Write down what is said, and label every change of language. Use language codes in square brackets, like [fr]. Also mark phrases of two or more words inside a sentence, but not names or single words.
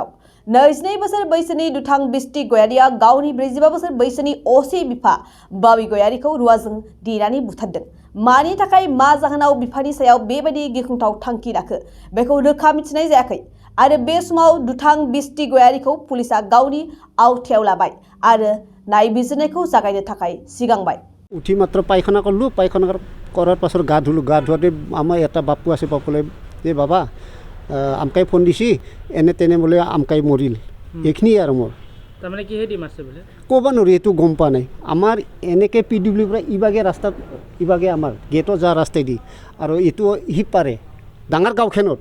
[brx] 22 बोसोर बैसोनि दुथां बिस्टि गयारिया गावनि 45 बोसोर बैसोनि असे बिफा बाबि गयारिखौ रुवाजों देनानै बुथारदों। मानि थाखाय मा जाहोनाव बिफानि सायाव बेबायदि गिख्रंथाव थांखि लाखो बेखौ रोखा मिथिनाय जायाखै आरो बे समाव दुथां बिस्टि गयारिखौ पुलिसा गावनि आवथायाव लाबाय आरो नायबिजिरनायखौ जागायनो थाखाय सिगांबाय। [as] উঠি মাত্ৰ পায়খানা কৰিলোঁ, পায়খানা কৰাৰ পাছত গা ধুলোঁ। গা ধোৱাতে আমাৰ এটা বাপু আছে, বাপুলে যে বাবা আমকাই ফোন দিছি, এনে তেনে বোলে আমকাই মৰিল। এইখিনিয়ে আৰু মোৰ তাৰমানে কিহে দি মাৰছে বোলে ক'ব নোৱাৰি, এইটো গম পোৱা নাই। আমাৰ এনেকৈ PWৰ পৰা ইবাগে ৰাস্তাত, ইবাগে আমাৰ গেটত যোৱা ৰাস্তাইদি আৰু এইটো সিপাৰে ডাঙৰ গাঁওখনত।